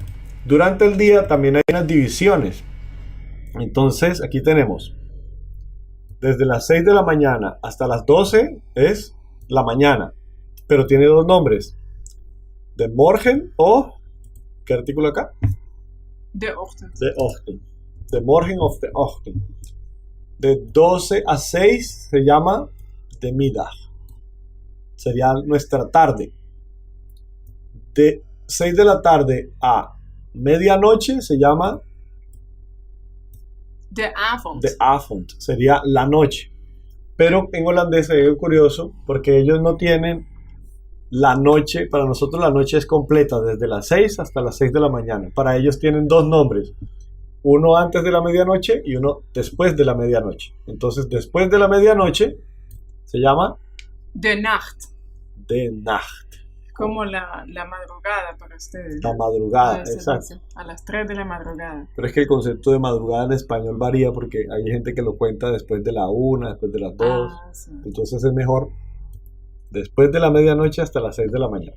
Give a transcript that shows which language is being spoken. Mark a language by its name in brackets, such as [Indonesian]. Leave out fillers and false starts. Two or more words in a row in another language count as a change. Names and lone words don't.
[Spanish] Durante el día también hay unas divisiones. Entonces aquí tenemos desde las 6 de la mañana hasta las 12 es la mañana, pero tiene dos nombres: [Dutch] de morgen [Spanish] o, ¿qué artículo acá? [Dutch] De ochtend. De ochtend. De morgen of de ochtend. [Spanish] De 12 a 6 se llama [Dutch] de middag. [Spanish] Sería nuestra tarde. De 6 de la tarde a medianoche se llama [Dutch] De avond. de avond. [Spanish] Sería la noche. Pero en holandés es algo curioso porque ellos no tienen la noche. Para nosotros la noche es completa desde las 6 hasta las 6 de la mañana. Para ellos tienen dos nombres: uno antes de la medianoche y uno después de la medianoche. Entonces después de la medianoche se llama [Dutch] De nacht. de nacht. [Spanish] Como la madrugada para ustedes. La madrugada, Se exacto. dice a las 3 de la madrugada. Pero es que el concepto de madrugada en español varía porque hay gente que lo cuenta después de la 1, después de las 2. Sí. Entonces es mejor después de la medianoche hasta las 6 de la mañana.